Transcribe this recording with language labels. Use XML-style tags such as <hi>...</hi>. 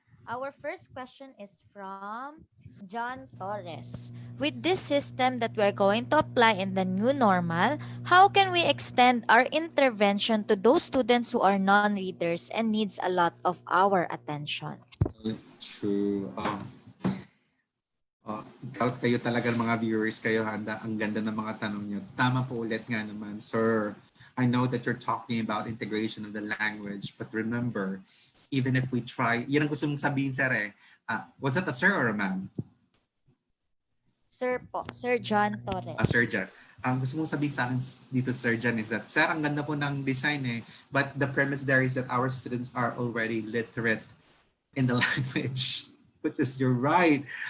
<en>Our first question is from John Torres. With this system that we're going to apply in the new normal, how can we extend our intervention to those students who are non-readers and needs a lot of our attention? True.</en> <tl>Doubt kayo talaga mga viewers kayo, handa. Ang ganda ng mga tanong nyo. Tama po ulit nga naman, sir.</tl> <en>I know that you're talking about integration of the language, but remember, even if we try,</en> <tl>yun ang gusto mong sabihin, sir eh.</tl> <en>Was that a sir or a ma'am?</en> <tl>Sir po, Sir John Torres. Sir John. Gusto mong sabihin sa akin dito,</tl> <en>Sir John, is that, sir,</en> <tl>ang ganda po ng design eh,</tl> <en>but the premise there is that our students are already literate in the language, which is, you're right.</en>